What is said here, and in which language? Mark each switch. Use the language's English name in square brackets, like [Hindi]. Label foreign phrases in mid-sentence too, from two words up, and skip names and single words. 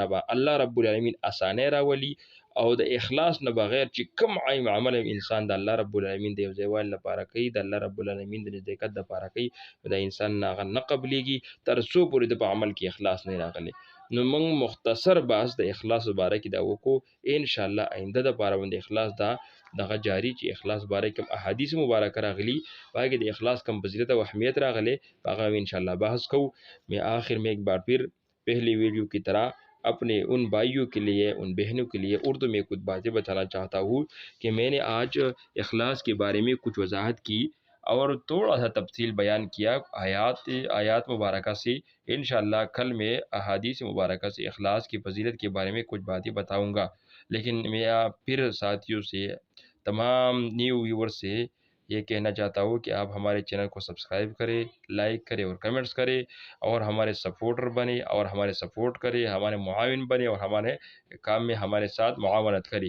[Pashto] به [Arabic] الله رب العالمین [Pashto] اسانه راولي او د اخلاص نه بغیر چې کوم عمل انسان د [Arabic] الله رب العالمین [Pashto] د یوځایوال لپاره کوي د [Arabic] الله رب العالمین [Pashto] د نزدېکت لپاره کوي د انسان نه قبليږي تر څو پورې د عمل کې اخلاص نه راغلي نو موږ مختصر بحث د اخلاص باره کې دا وکړو [Arabic] ان شاء الله [Pashto] آینده د لپاره باندې اخلاص دا دغه جاری چې اخلاص باره کوم احادیث مبارکه راغلي باقي د اخلاص کم فضیلت او اهمیت راغلي هغه ان شاء الله بحث کو [Urdu] میں آخر میں ایک بار پھر پہلی ویڈیو کی طرح اپنے ان بھائیوں کے لیے ان بہنوں کے لیے اردو میں کچھ باتیں بتانا چاہتا ہوں کہ میں نے آج اخلاص کے بارے میں کچھ وضاحت کی اور تھوڑا سا تفصیل بیان کیا آیات مبارک سے انشاءاللہ کل میں احادیث مبارک سے اخلاص کی فضیلت کے بارے میں کچھ باتیں بتاؤں گا لیکن میں پھر ساتھیوں سے تمام [English] new viewer [Urdu] سے یہ کہنا چاہتا ہوں کہ آپ ہمارے چینل کو سبسکرائب کریں، لائک کریں اور کمنٹس کریں، اور ہمارے سپورٹر بنے اور ہمارے سپورٹ کریں، ہمارے معاون بنے اور ہمارے کام میں ہمارے ساتھ معاونت کریں.